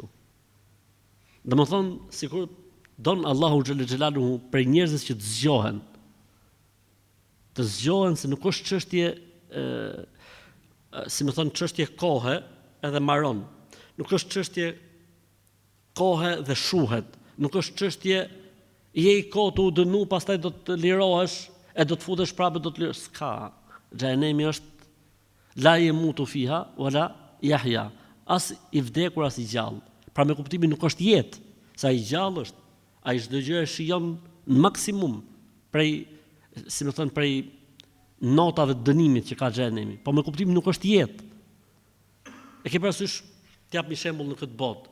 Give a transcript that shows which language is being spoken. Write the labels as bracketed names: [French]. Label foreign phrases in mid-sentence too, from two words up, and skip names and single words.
[Albanian] Domethënë, sikur don Allahu [Arabic] جل جلاله [Albanian] për njerëzit që të zgjohen se nuk është çështje, si më thon, çështje kohe edhe maron. Nuk është çështje kohe dhe shuhet. Nuk është çështje je i kotu u dënu, pastaj do të lirohesh e do të futesh prapë do të lirohesh. S'ka. Xhehenemi është [Arabic] لا يموت فيها ولا يحيى. [Albanian] As i vdekur as i gjallë. Pra me kuptimin nuk është jetë, sa i gjallë është, ai çdo gjë e shijon në maksimum prej, si më thon, prej notave të dënimit që ka xhehenemi, po me kuptimin nuk është jetë. E ke parasysh, t'jap një shembull në këtë botë.